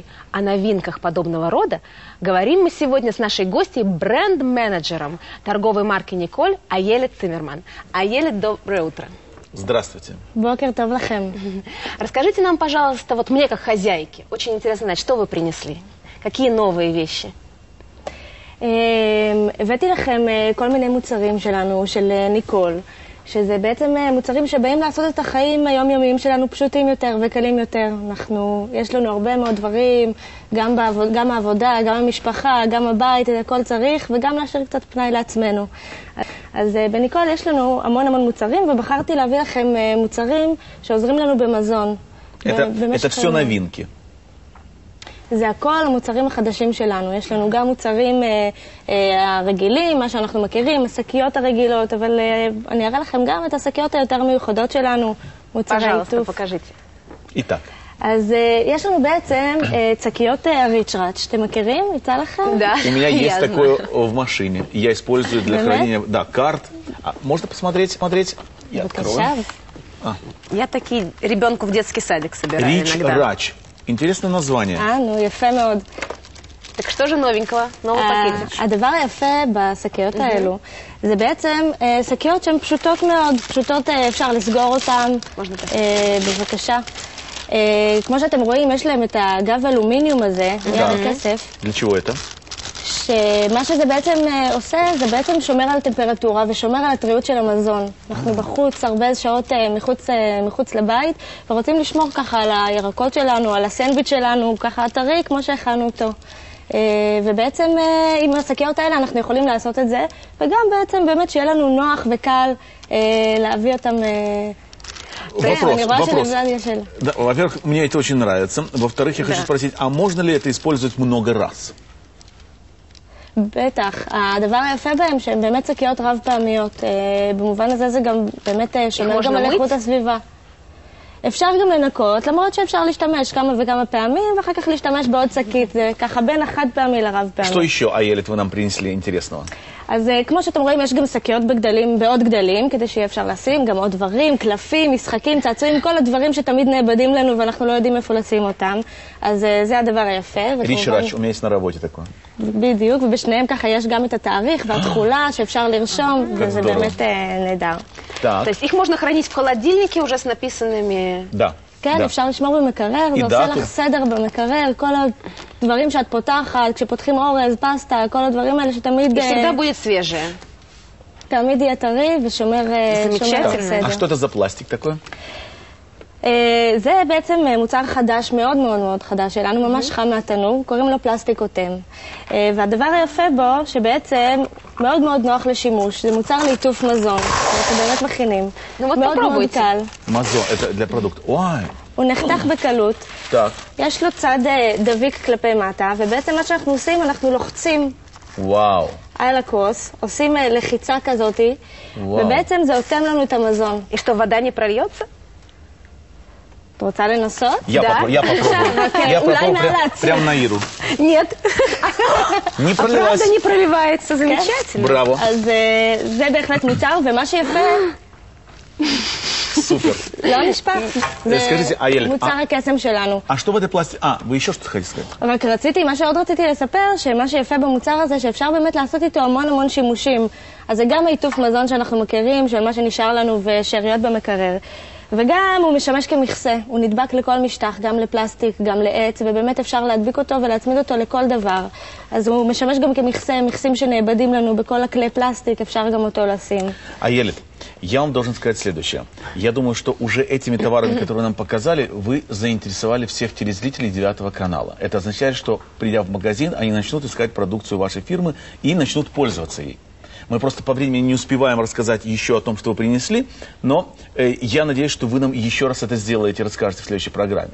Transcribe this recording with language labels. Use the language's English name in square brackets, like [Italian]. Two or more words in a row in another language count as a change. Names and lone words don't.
[Russian] О новинках подобного рода говорим мы сегодня с нашей гостьей, бренд-менеджером торговой марки «Николь» Аелет Циммерман. Аелет, доброе утро. Здравствуйте. [Hebrew] בוקר טוב לכם. [Russian] Расскажите нам, пожалуйста, вот мне как хозяйке, очень интересно знать, что вы принесли? Какие новые вещи? [Hebrew] הבאתי לכם כל מיני מוצרים שלנו, של ניקול, שזה בעצם מוצרים שבאים לעשות את החיים היומיומיים שלנו פשוטים יותר וקלים יותר. יש לנו הרבה מאוד דברים, גם העבודה, גם המשפחה, גם הבית, את הכל צריך, וגם להשאיר קצת פנאי לעצמנו. אז בניקול יש לנו המון המון מוצרים, ובחרתי להביא לכם מוצרים שעוזרים לנו במזון. [Russian] Это все новинки. [Hebrew] זה הכל המוצרים החדשים שלנו. יש לנו גם מוצרים הרגילים, מה שאנחנו מכירים, השקיות הרגילות, אבל אני אראה לכם גם את השקיות היותר מיוחדות שלנו, מוצרי עיטוף. [Russian] Итак. [Hebrew] אז יש לנו בעצם שקיות ריצ'ראץ'. אתם מכירים? יצא לכם? [Russian] У меня есть такое в машине. Я использую для хранения карт. Можно посмотреть? Я открою. Я такие ребенку в детский садик собираю иногда. Рич-рач. Интересное название. [Hebrew] נו, יפה מאוד. [Russian] Так что же новенького? Новый пакетик. [Hebrew] הדבר היפה בשקיות האלו, זה בעצם שקיות שהן פשוטות מאוד, פשוטות אפשר לסגור אותן. בבקשה. כמו שאתם רואים, יש להם את הגב אלומיניום הזה, ליד הכסף. [Russian] Для чего это? [Hebrew] שמה שזה בעצם עושה, זה בעצם שומר על טמפרטורה ושומר על הטריות של המזון. אנחנו בחוץ הרבה שעות מחוץ לבית, ורוצים לשמור ככה על הירקות שלנו, על הסנדוויץ' שלנו, ככה טרי, כמו שהכנו אותו. ובעצם עם השקיות האלה אנחנו יכולים לעשות את זה, וגם בעצם באמת שיהיה לנו נוח וקל להביא אותם... [Russian] Вопрос. Во-первых, мне это очень нравится. Во-вторых, я хочу спросить, а можно ли это использовать много раз? [Hebrew] בטח. הדבר היפה בהם שהם באמת שקיות רב פעמיות. במובן הזה זה גם באמת שומר גם על איכות הסביבה. אפשר גם לנקות, למרות שאפשר להשתמש כמה וכמה פעמים, ואחר כך להשתמש בעוד שקית. זה ככה בין החד פעמי לרב פעמי. [Russian] Что еще, Аелет, вы нам принесли интересного? [Hebrew] אז כמו שאתם רואים, יש גם שקיות בעוד גדלים, כדי שיהיה אפשר לשים גם עוד דברים, קלפים, משחקים, צעצועים, כל הדברים שתמיד נאבדים לנו ואנחנו לא יודעים איפה לשים אותם. אז זה הדבר היפה. [Russian] Рич-рач, у меня есть на работе такое. [Hebrew] בדיוק, ובשניהם ככה יש גם את התאריך והתחולה שאפשר לרשום, וזה באמת נהדר. [Russian] То есть их можно хранить в холодильнике уже с написанными... Да. [Hebrew] כן, אפשר לשמור במקרר, זה עושה לך סדר במקרר, כל הדברים שאת פותחת, כשפותחים אורז, פסטה, כל הדברים האלה שתמיד... [Russian] всегда будет свежее. [Hebrew] תמיד יהיה טרי ושומר סדר. [Russian] А что это за пластик такой? [Hebrew] זה בעצם מוצר חדש, מאוד מאוד מאוד חדש שלנו, ממש חם מהתנור, קוראים לו פלסטיק אוטם. והדבר היפה בו, שבעצם מאוד מאוד נוח לשימוש, זה מוצר לעיטוף מזון, אנחנו באמת מכינים. מאוד מאוד קל. מזון, זה לפרודוקט. וואי. הוא נחתך בקלות. יש לו צד דביק כלפי מטה, ובעצם מה שאנחנו עושים, אנחנו לוחצים. וואו. על הכוס, עושים לחיצה כזאת, ובעצם זה אוטם לנו את המזון. [Russian] И что, вода не прольется? [Hebrew] את רוצה לנסות? [Russian] Я попробую прямо на Иру. Нет. Не проливается. Правда не проливается, замечательно. Браво. [Hebrew] אז זה בהחלט מוצר, ומה שיפה... [Russian] Супер. [Hebrew] לא נשפך. [Russian] Скажите, Аелет, [Hebrew] מוצר הקסם שלנו. [Russian] А что в этой пластике? вы еще что-то хотите сказать? [Hebrew] רק רציתי, מה שעוד רציתי לספר, שמה שיפה במוצר הזה, שאפשר באמת לעשות איתו המון המון שימושים. אז זה גם העיטוף מזון שאנחנו מכירים, של מה שנשאר לנו ושאריות במקרר. וגם הוא משמש כמכסה, הוא נדבק לכל משטח, גם לפלסטיק, גם לעץ, ובאמת אפשר להדביק אותו ולהצמיד אותו לכל דבר. אז הוא משמש גם כמכסה, מכסים שנאבדים לנו בכל הכלי פלסטיק, אפשר גם אותו לשים. [Russian] Аелет, я вам должен сказать следующее. Я думаю, что уже этими товарами, которые нам показали, вы заинтересовали всех телезрителей 9 канала. Это означает, что, придя в магазин, они начнут искать продукцию вашей фирмы и начнут пользоваться ей. Мы просто по времени не успеваем рассказать еще о том, что вы принесли, но я надеюсь, что вы нам еще раз это сделаете, расскажете в следующей программе.